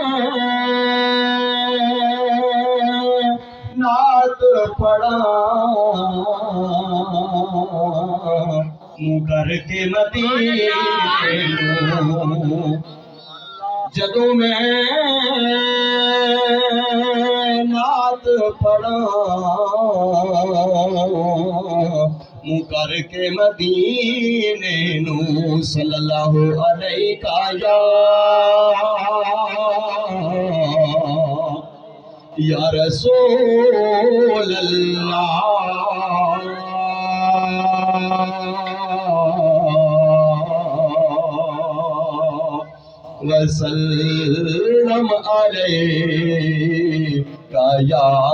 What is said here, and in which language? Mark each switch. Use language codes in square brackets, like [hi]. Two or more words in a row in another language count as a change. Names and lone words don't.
[pa] نعت پڑھاں منہ کر کے مدینے نوں جدوں میں نعت پڑھاں منہ کر کے مدینے نوں [ar] صلى الله عليك يا رسول الله وسلم عليك يا